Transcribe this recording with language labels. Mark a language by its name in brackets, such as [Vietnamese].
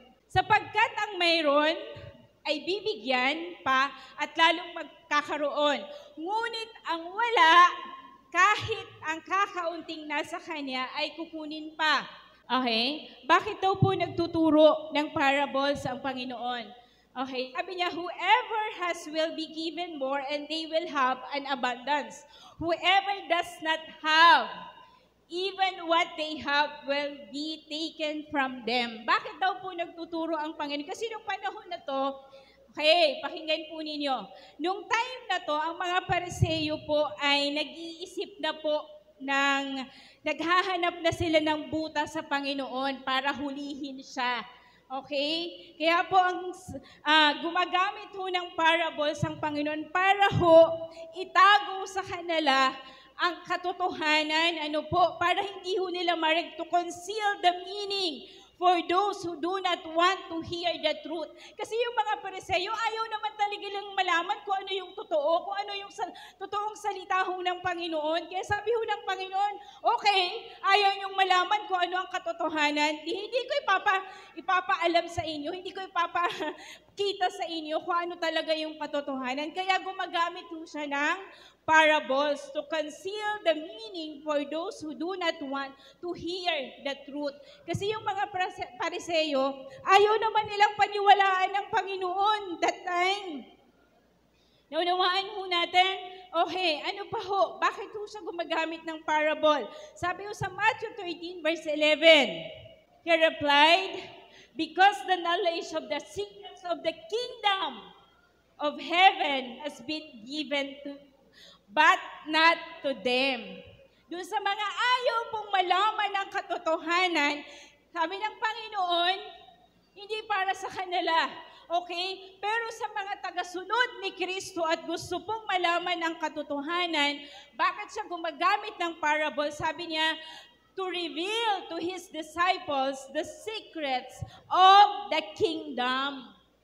[Filipino] Sapagkat ang mayroon ay bibigyan pa at lalong magkakaroon. Ngunit ang wala, kahit ang kakaunting nasa kanya, ay kukunin pa. Okay? Bakit daw po nagtuturo ng parables ang Panginoon? [English] Okay? [Filipino] Sabi niya, [English] whoever has will be given more and they will have an abundance. Whoever does not have, even what they have will be taken from them. [Filipino] Bakit daw po nagtuturo ang Panginoon? Kasi nung panahon na to, okay, pakinggan po ninyo. Nung time na to, ang mga Pariseo po ay nag-iisip na po naghahanap na sila ng buta sa Panginoon para hulihin siya. Okay? Kaya po ang gumagamit ho ng parables ang Panginoon para ho itago sa kanila ang katotohanan, para hindi ho nila [English] to conceal the meaning for those who do not want to hear the truth. [Filipino] Kasi yung mga Pariseo, ayaw naman talaga lang malaman kung ano yung totoo, kung ano yung totoong salita ho ng Panginoon. Kaya sabi ho ng Panginoon, okay, ayaw niyong malaman kung ano ang katotohanan, hindi ko ipapaalam sa inyo, hindi ko ipapakita sa inyo kung ano talaga yung katotohanan. Kaya gumagamit ho siya ng parables [English] to conceal the meaning for those who do not want to hear the truth. [Filipino] Kasi yung mga Pariseo, ayaw naman nilang paniwalaan ng Panginoon that time. Naunawaan ho natin, okay, ano pa ho? Bakit ho siya gumagamit ng parable? Sabi ho sa [English] Matthew 13 verse 11, he replied, because the knowledge of the secrets of the kingdom of heaven has been given to but not to them. [Filipino] Doon sa mga ayaw pong malaman ng katotohanan, sabi ng Panginoon, hindi para sa kanila. Okay? Pero sa mga tagasunod ni Kristo at gusto pong malaman ng katotohanan, bakit siya gumagamit ng parable? Sabi niya, [English] to reveal to His disciples the secrets of the kingdom.